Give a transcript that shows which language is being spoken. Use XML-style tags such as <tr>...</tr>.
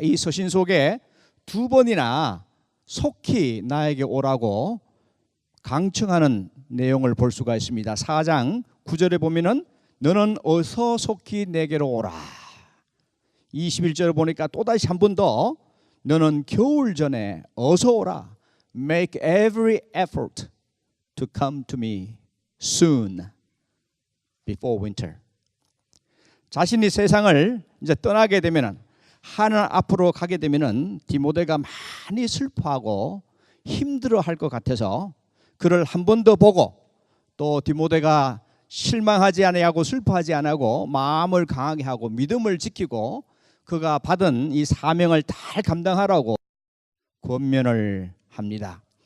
<ko>이 서신 속에 두 번이나 속히 나에게 오라고 강청하는 내용을 볼 수가 있습니다. 4장 9절에 보면은 너는 어서 속히 내게로 오라. 21절에 보니까 또다시 한 번 더 너는 겨울 전에 어서 오라.</ko> <en>Make every effort to come to me soon before winter.</en> <ko>자신이 세상을 이제 떠나게 되면은, 하늘 앞으로 가게 되면은 디모데가 많이 슬퍼하고 힘들어할 것 같아서 그를 한 번 더 보고, 또 디모데가 실망하지 아니하고 슬퍼하지 아니하고 마음을 강하게 하고 믿음을 지키고 그가 받은 이 사명을 잘 감당하라고 권면을 합니다.</ko>